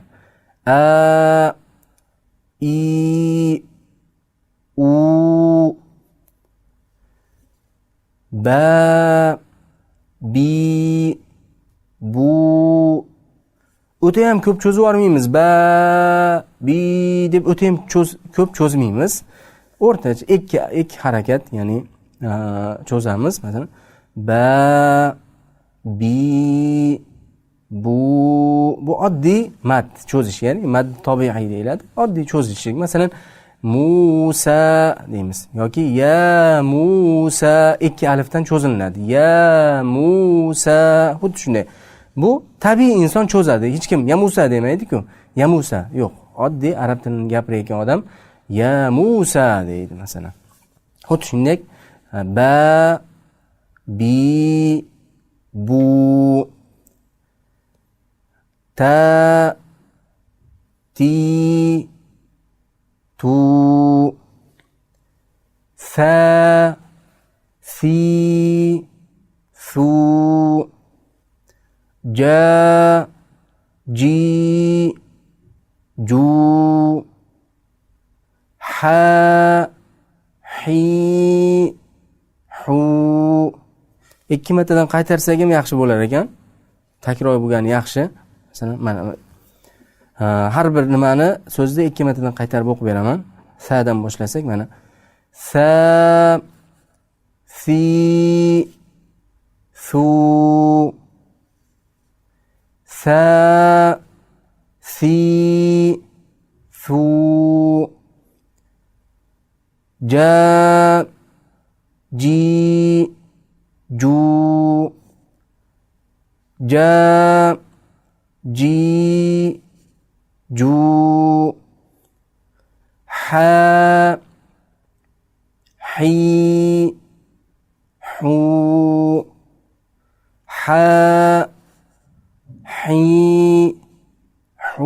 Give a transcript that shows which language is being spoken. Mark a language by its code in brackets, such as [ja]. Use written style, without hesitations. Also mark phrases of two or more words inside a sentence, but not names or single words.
[ar] A i u ba bi bu [uz] o'ta ham ko'p cho'zib yormaymiz. [ar] Ba bi [uz] deb o'ta ham ko'p cho'zmaymiz. O'rtacha ikki harakat, ya'ni cho'zamiz. Masalan, [ar] ba bi bu [uz] oddiy mad cho'zish, ya'ni mad tobiiy deyiladi. Oddiy cho'zishlik. Masalan, Musa deymiz yoki [ar] ya Musa [uz] ikki alifdan cho'zilinadi. [ar] Ya Musa [uz] xuddi shunday. Bu tabiiy inson cho'zadi. Hech kim [ar] ya Musa [uz] demaydi-ku. [ar] Ya Musa [uz] yo'q. Oddiy arab tilini gapirayotgan odam [ar] ya Musa [uz] deydi masalan. Xuddi shunday [ar] ba bi bu ta ti tu fa fi su ja ji ju ha hi hu. [uz] Ikki martadan qaytarsak ham yaxshi bo'lar ekan. Takror bo'lgani yaxshi. Masalan, mana har bir nimani so'zda ikki martadan qaytarib o'qib beraman. Sadan boshlasak, mana [ar] sa fi su sa fi su ja ji ju ja ji ju ha hi hu ha hi hu.